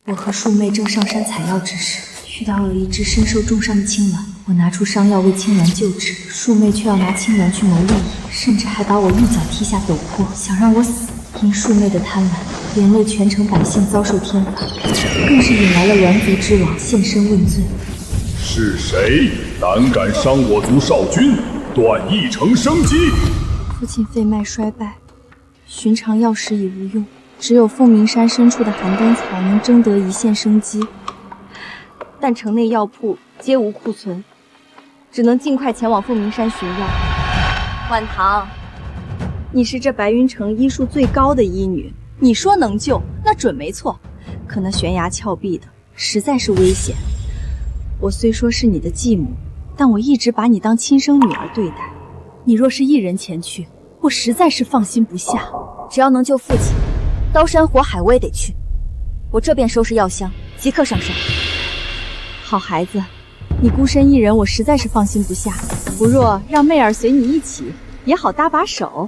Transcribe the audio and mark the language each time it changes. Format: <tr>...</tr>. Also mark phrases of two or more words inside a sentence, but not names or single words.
<zh>我和庶妹正上山採藥之時，遇到了一只身受重傷的青鸾。我拿出伤药為青鸾救治，庶妹卻要拿青鸾去谋利益，甚至還把我一腳踢下陡坡，想讓我死。因庶妹的貪婪，連累全城百姓遭受天罰，更是引来了欒族之王現身問罪。是誰膽敢傷我族少君，斷一城生機？父親肺脈衰敗，尋常藥石已無用，只有鳳鳴山深處的寒冬草能爭得一線生機。但城內藥鋪皆無庫存，只能盡快前往鳳鳴山尋藥。婉堂，你是這白雲城醫術最高的醫女，你說能救，那準沒錯。可那懸崖峭壁的，實在是危險。我雖說是你的繼母，但我一直把你當親生女兒對待。你若是一人前去，我實在是放心不下。只要能救父親，刀山火海我也得去。我這便收拾藥箱，即刻上山。好孩子，你孤身一人，我實在是放心不下。不若讓妹儿隨你一起，也好搭把手。</zh>